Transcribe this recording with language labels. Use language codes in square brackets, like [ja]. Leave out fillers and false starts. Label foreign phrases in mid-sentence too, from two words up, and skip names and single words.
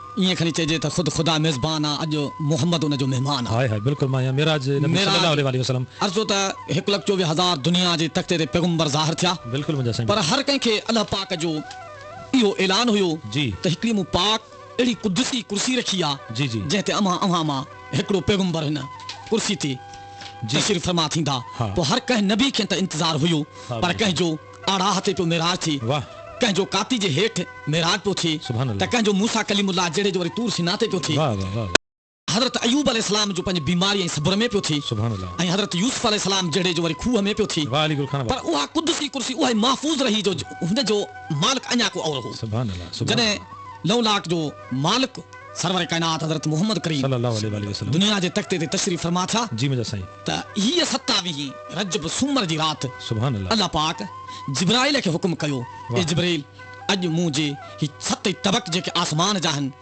[sd] ये खनी चइजे त खुद खुदा मेज़बान आ, अॼु मोहम्मद उन जो मेहमान आ। हाय हाय बिल्कुल मां मेराज नबी [ar] صلى الله عليه وسلم [sd] अर्ज़ो त 1,24,000 दुनिया जे तख़्ते ते पैगंबर ज़ाहिर थिया, बिल्कुल मुंहिंजा साईं। पर हर कंहिंखे अल्लाह पाक जो इहो ऐलान हुयो जी त हिकिड़ी मूं पाक अहिड़ी कुदसी कुर्सी रखी आ जी जी जंहिं ते अव्हां मां हिकिड़ो पैगंबर हिन कुर्सी ते तशरीफ़ फरमा थींदा। हाँ। पोइ हर कंहिं नबी खे त इंतज़ार हुयो, हाँ, पर कंहिंजो आड़ाह ते पियो मेराज थी, वाह कंहिंजो काती जे हेठि मेराज पियो थिए, [ar] سبحان الله. [sd] त कंहिंजो मूसा कलीमुल्लाह जहिड़े जो वरी तूर सिना ते पियो थिए, वाह वाह वाह हज़रत अयूब अलैहिस्सलाम जो पंहिंजी बीमारी ऐं सब्र में पियो थिए, [ar] سبحان الله. [sd] ऐं हज़रत यूसुफ अलैहिस्सलाम जहिड़े जो वरी खूह में पियो थिए। वाह अली गुल खान पर उहा कुदसी कुर्सी उहा महफूज़ रही जो हुन जो मालिक अञा को और हो। [ar] سبحان الله سبحان [sd] जॾहिं लौलाक जो मालिक सरवर कायनात हज़रत मोहम्मद करीम [ar] صلى الله عليه وسلم [sd] दुनिया जे तख़्ते ते तशरीफ़ फरमा था, जी मुंहिंजा साईं। त हीअ 27 रजब सूमर जी राति [ar] سبحان الله [sd] अल्लाह पाक जिब्राइल खे हुकुम कयो, ए जिब्राइल अॼु मूं जे ही 7 तबक जेके आसमान जा आहिनि